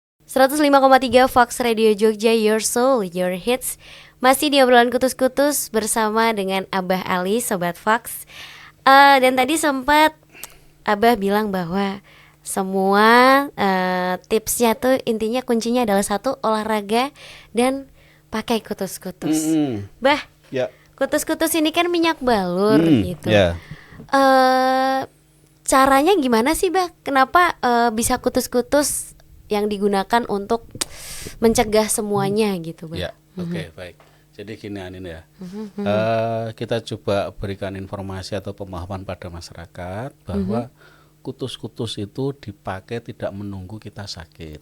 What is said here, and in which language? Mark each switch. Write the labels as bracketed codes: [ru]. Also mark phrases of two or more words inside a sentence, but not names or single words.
[en] 105,3 Fox Radio Jogja, Your Soul, Your Hits. [id] Masih di obrolan kutus-kutus bersama dengan Abah Ali, Sobat Fox. Dan tadi sempat Abah bilang bahwa semua tipsnya tuh intinya kuncinya adalah satu, olahraga dan pakai kutus-kutus. Bah, Ya. kutus-kutus ini kan minyak balur gitu. Ya. Caranya gimana sih, Bah? Kenapa bisa kutus-kutus yang digunakan untuk mencegah semuanya gitu, Bah? Ya, oke, baik. Jadi gini Anin ya, kita coba berikan informasi atau pemahaman pada masyarakat bahwa kutus-kutus itu dipakai tidak menunggu kita sakit.